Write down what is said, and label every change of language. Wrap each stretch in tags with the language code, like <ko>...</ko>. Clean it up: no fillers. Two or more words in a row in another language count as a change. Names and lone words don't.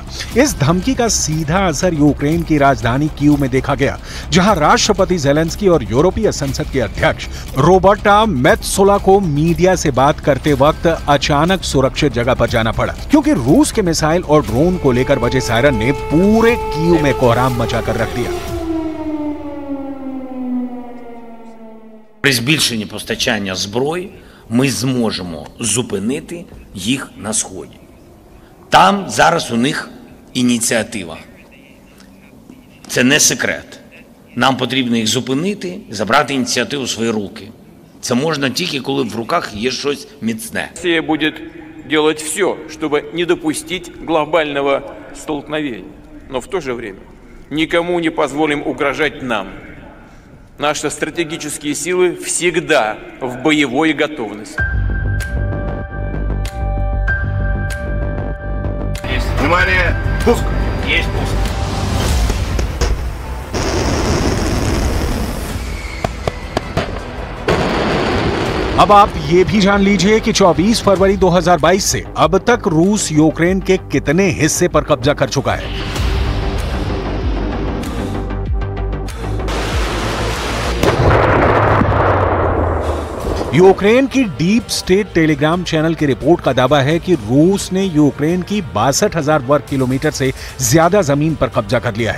<hi>इस धमकी का सीधा असर यूक्रेन की राजधानी कीव में देखा गया, जहां राष्ट्रपति ज़ेलेंस्की और यूरोपीय संसद के अध्यक्ष रोबर्टा मेत्सोला को मीडिया से बात करते वक्त अचानक सुरक्षित जगह पर जाना पड़ा, क्योंकि रूस के मिसाइल और ड्रोन को लेकर बजे सायरन ने पूरे कीव में कोहराम मचाकर रख दिया।</hi> <uk>При збільшенні постачання зброї ми зможемо зупинити їх на Сході. Там зараз у них ініціатива. Це не секрет. Нам потрібно їх зупинити, забрати ініціативу в свої руки. Це можна тільки, коли в руках є щось міцне.</uk> <ru>Россия будет делать все, чтобы не допустить глобального столкновения. Но в то же время никому не позволим угрожать нам. Наши стратегические силы всегда в боевой готовности. Внимание! Пуск! Есть пуск.</ru> <hi>अब आप ये भी जान लीजिए कि 24 फरवरी 2022 से अब तक रूस यूक्रेन के कितने हिस्से पर कब्जा कर चुका है। यूक्रेन की डीप स्टेट टेलीग्राम चैनल की रिपोर्ट का दावा है कि रूस ने यूक्रेन की 62,000 वर्ग किलोमीटर से ज्यादा जमीन पर कब्जा कर लिया है।</hi>